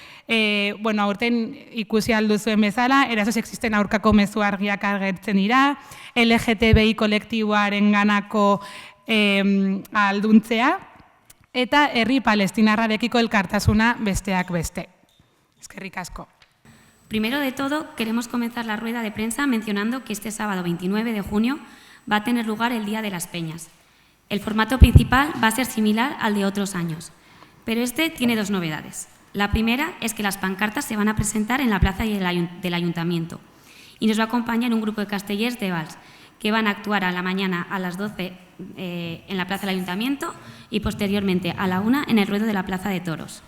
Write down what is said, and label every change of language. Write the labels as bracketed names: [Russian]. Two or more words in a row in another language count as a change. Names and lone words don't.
[Basque] aurten ikusi alduzuen bezala, eraso sexisten aurkako mezu argiak agertzen dira, LGTBI kolektiboaren ganako alduntzea, eta herri palestinarrarekiko elkartasuna besteak beste. Eskerrik asko. [Spanish] Primero de todo, queremos comenzar la rueda de prensa mencionando que este sábado 29 de junio va a tener lugar el Día de las Peñas. El formato principal va a ser similar al de otros años, pero este tiene dos novedades. La primera es que las pancartas se van a presentar en la plaza del Ayuntamiento y nos va a acompañar un grupo de castellers de Vals que van a actuar a la mañana a las 12 en la plaza del Ayuntamiento y posteriormente a la 1 en el ruedo de la Plaza de Toros.